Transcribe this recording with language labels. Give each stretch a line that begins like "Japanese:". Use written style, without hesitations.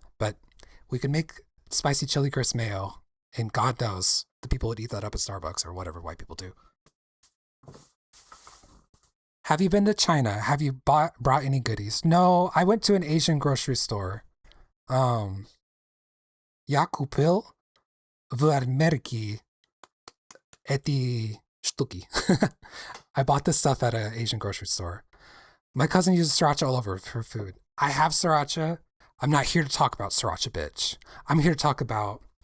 English: But we can make spicy chili crisp mayo, and God knows the people would eat that up at Starbucks or whatever white people do. Have you been to China? Have you brought any goodies? No, I went to an Asian grocery store.
Russian: Я купил в Америке эти штуки.
English: I bought this stuff at an Asian grocery store. My cousin uses sriracha all over her food. I have sriracha. I'm not here to talk about sriracha, bitch. I'm here to talk about...